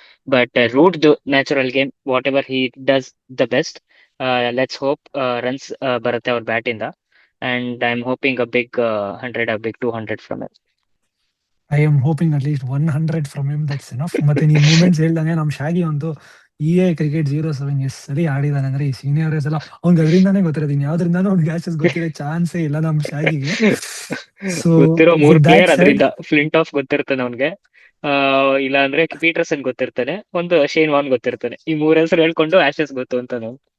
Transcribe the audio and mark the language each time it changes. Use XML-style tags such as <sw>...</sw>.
<en>But Root natural game, whatever he does the best. Let's hope runs</en> <kn>ಬರುತ್ತೆ ಅವ್ರ bat ಇಂದ.</kn> <en>And I'm hoping a big 100, a big 200 from him. I am hoping at least 100 from him. That's enough.</en> <kn>ಮತ್ತೆ ನೀನ್ moments ಹೇಳ್ದಂಗೆ ನಮ್ ಶಾಗಿ ಒಂದು EA cricket 07 S ಸರಿ ಆಡಿದಾನೆ ಅಂದ್ರೆ ಈ ಸೀನಿಯರ್ಸ್ ಎಲ್ಲ ಅವ್ನಿಗೆ ಅದರಿಂದಾನೇ ಗೊತ್ತಿರೋದು. ಇನ್ ಯಾವ್ದ್ರಿಂದಾನು ಅವ್ನಿಗೆ ಆಶಸ್ ಗೊತ್ತಿರೋ ಚಾನ್ಸೇ ಇಲ್ಲ ನಮ್ ಶಾಗಿಗೆ. ಸೊ ಗೊತ್ತಿರೋ 3 ಪ್ಲೇಯರ್ ಅದರಿಂದ ಫ್ಲಿಂಟ್ ಆಫ್ ಗೊತ್ತಿರ್ತಾನೆ ಅವ್ನಿಗೆ, ಇಲ್ಲ ಅಂದ್ರೆ ಪೀಟರ್ಸನ್ ಗೊತ್ತಿರ್ತಾನೆ, ಒಂದು ಶೇನ್ ವಾನ್ ಗೊತ್ತಿರ್ತಾನೆ. ಈ 3 ಹೆಸರು ಹೇಳ್ಕೊಂಡು ಆಶಸ್ ಗೊತ್ತು ಅಂತ ನಾವು.</kn>